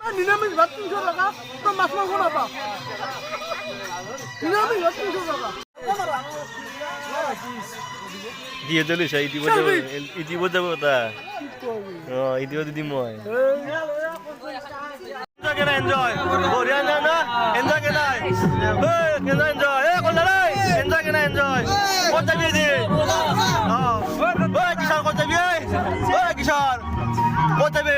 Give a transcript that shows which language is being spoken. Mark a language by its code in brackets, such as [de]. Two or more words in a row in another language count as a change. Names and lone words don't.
[as] নিরামিষ ভাত 300 টাকা তো মাছ মাংস না পা নিরামিষ ভাত 300 টাকা দিয়ে চলিস ইতিবো যাবো তা ইতিবো দিদি মই এনজয় বঢ়িয়া না না এনজয় কেনা এনজয় এনজয় কেনা এনজয় ক'ত যাবি আজি কিশোৰ ক'ত যাবি কিশোৰ ক'ত যাবি